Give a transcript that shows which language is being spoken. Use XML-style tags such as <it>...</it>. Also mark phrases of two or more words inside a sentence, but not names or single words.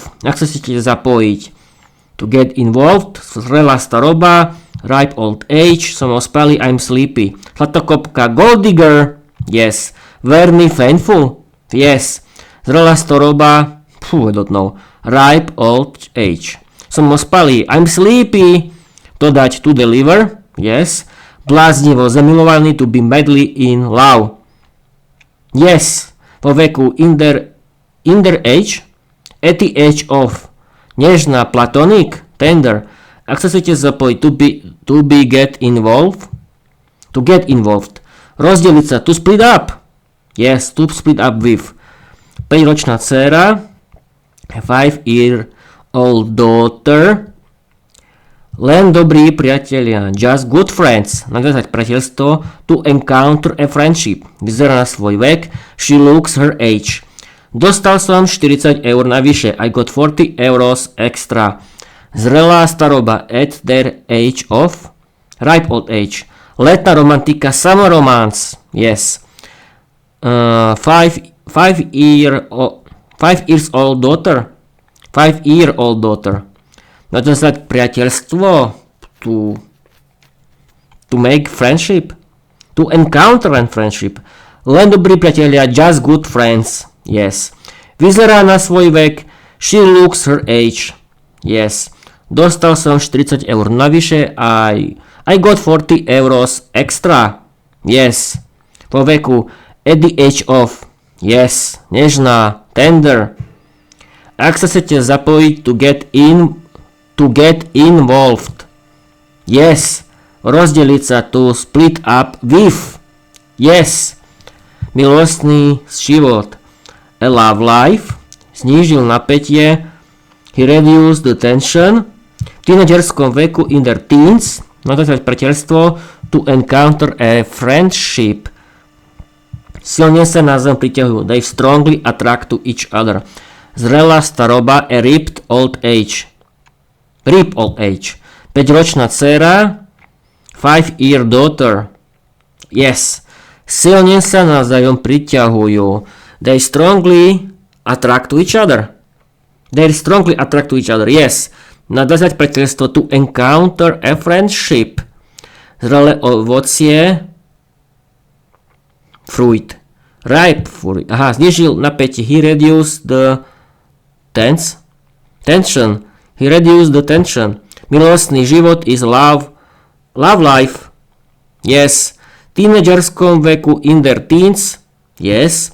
<sk>Ak sa chcete zapojiť.</sk> <en>To get involved,</en> <sk>zrelá staroba,</sk> <en>ripe old age,</en> <sk>som ospalý,</sk> <en>I'm sleepy. Zlatokopka, gold digger. Yes. Very painful. Yes.</en> <sk>Zrelá staroba,</sk> <en>I don't know. Ripe old age.</en> <sk>Som ospalý.</sk> <en>I'm sleepy. Dodať to deliver. Yes.</en> <sk>Bláznivo zamilovaný,</sk> <en>to be madly in love. Yes.</en> <sk>Po veku</sk> <en>in their age. At the age of. Nežná, platonic, tender.</en> <sk>Ak sa chcete zapojiť,</sk> <en>to be get involved. To get involved.</en> <sk>Rozdeliť sa,</sk> <en>to split up. Yes, to split up with.</en> <sk>5-ročná dcéra.</sk> <en>5-year old daughter.</en> <sk>Len dobrí priatelia,</sk> <en>just good friends.</en> <sk>Nadviazať priateľstvo,</sk> <en>to encounter a friendship.</en> <sk>Vyzerá na svoj vek,</sk> <en>she looks her age.</en> <sk>Dostal som 40 eur navyše,</sk> <en>I got 40 euros extra.</en> <sk>Zrelá staroba,</sk> <en>at their age of, ripe old age.</en> <sk>Letná romantika,</sk> <en>summer romance, yes. 5 years old daughter. 5-year-old daughter.</en> <sk>Nadviazať priateľstvo,</sk> <en>to make friendship, to encounter a friendship.</en> <sk>Len dobrí priatelia,</sk> <en>just good friends, yes.</en> <sk>Vyzerá na svoj vek,</sk> <en>she looks her age, yes.</en> <sk>Dostal som 40 eur navyše,</sk> <en>I got 40 euros extra, yes.</en> <sk>Po veku,</sk> <en>at the age of, yes.</en> <sk>Nežná, tender. Ak sa chcete zapojiť,</sk> <en>to get involved. Yes.</en> <sk>Rozdeliť sa,</sk> <en>to split up with. Yes.</en> <sk>Milostný život.</sk> <en>A love life.</en> <sk>Znížil napätie.</sk> <en>He reduced the tension.</en> <sk>V tínedžerskom veku,</sk> <en>in their teens.</en> <sk>Nadviazať priateľstvo,</sk> <en>to encounter a friendship.</en> <sk>Silne sa navzájom priťahujú.</sk> <en>They strongly attract to each other.</en> <sk>Zrelá staroba,</sk> <en>a ripped old age. Rip old age.</en> <sk>5-ročná dcera,</sk> <en>5-year daughter. Yes.</en> <sk>Silne sa navzájom priťahujú.</sk> <en>They strongly attract to each other. They strongly attract to each other. Yes.</en> <sk>Nadviazať priateľstvo,</sk> <en>to encounter a friendship.</en> <sk>Zrelé ovocie,</sk> <en>fruit. Ripe fruit.</en> <sk>Aha, znižil napätie.</sk> <en>He reduced the tension. He reduced the tension.</en> <sk>Milostný život</sk> <en>is love life. Yes.</en> <sk>Tínedžerskom veku,</sk> <en>in their teens. Yes.</en>